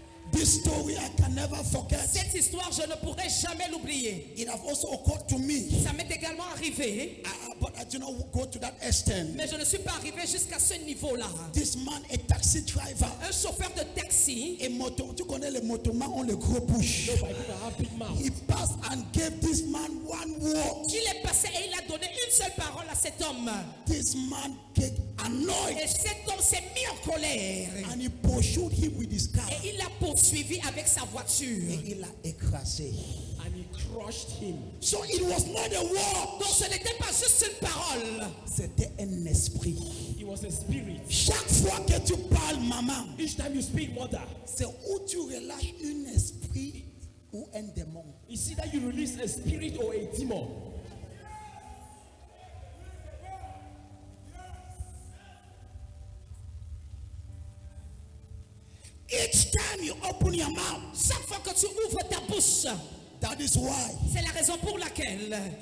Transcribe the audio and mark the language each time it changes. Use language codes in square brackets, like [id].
[en] This story I can never forget. [fr] Cette histoire, je ne pourrai jamais l'oublier. [en] It have also occurred to me, [fr] Ça m'est également arrivé, [en] but I did not go to that extent. [fr] mais je ne suis pas arrivé jusqu'à ce niveau-là. [en] This man, a taxi driver, [fr] Un chauffeur de taxi, a moto, tu connais les motomans ont le gros push. [en] No, but people have big mouth. He passed and gave this man one word. [fr] il est passé et il a donné une seule parole à cet homme. [en] This man get annoyed [fr] Et cet homme s'est mis en colère. [en] and he pursued him with his car. [fr] Et il l'a poursuivi avec sa voiture. Et il l'a écrasé. [en] And he crushed him. So it was not a word. [fr] Donc ce n'était pas juste une parole. C'était un esprit. [en] He was a spirit. [fr] Chaque fois que tu parles, maman, [en] Each time you speak, mother, [fr] c'est où tu relâches un esprit ou un démon. [en] you see that you release a spirit or a demon. Each time you open your mouth, [fr] Chaque fois que tu ouvres ta bouche, [en] That is why [fr] C'est la raison pour laquelle